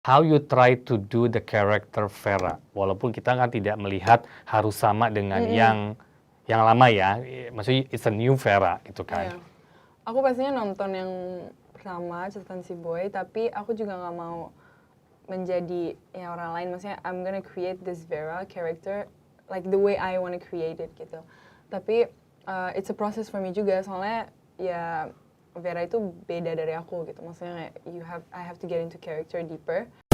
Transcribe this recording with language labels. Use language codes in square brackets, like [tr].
[en] how you try to do the character Vera. [id] Walaupun kita kan tidak melihat harus sama dengan yang lama ya. Maksudnya [en] it's a new Vera [id] gitu kan. Iya. Aku pastinya nonton yang pertama, Catatan Si Boy, tapi aku juga nggak mau menjadi ya orang lain. Maksudnya [en] I'm gonna create this Vera character like the way I wanna create it [id] gitu. Tapi [en] it's a process for me [id] juga, soalnya ya Vera itu beda dari aku gitu. Maksudnya [en] I have to get into character deeper.